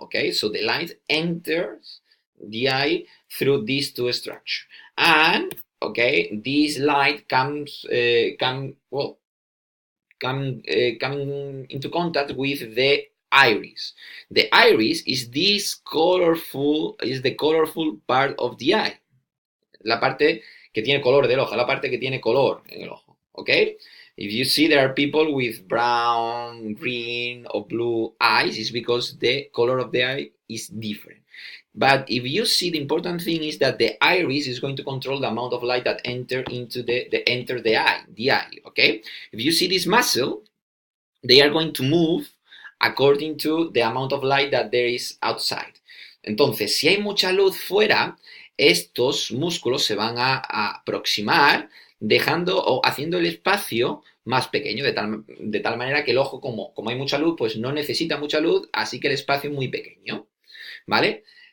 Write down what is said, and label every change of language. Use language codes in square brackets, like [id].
[en] Okay, so the light enters the eye through these two structures, and okay, this light comes come into contact with the iris. The iris is the colorful part of the eye. [es] La parte que tiene color del ojo, la parte que tiene color en el ojo, okay? [en] If you see there are people with brown, green, or blue eyes, it's because the color of the eye is different. But if you see, the important thing is that the iris is going to control the amount of light that enter into the eye, okay? If you see this muscle, they are going to move according to the amount of light that there is outside. [es] Entonces, si hay mucha luz fuera, estos músculos se van a aproximar dejando o haciendo el espacio más pequeño, de tal manera que el ojo, como hay mucha luz, pues no necesita mucha luz, así que el espacio es muy pequeño, ¿vale?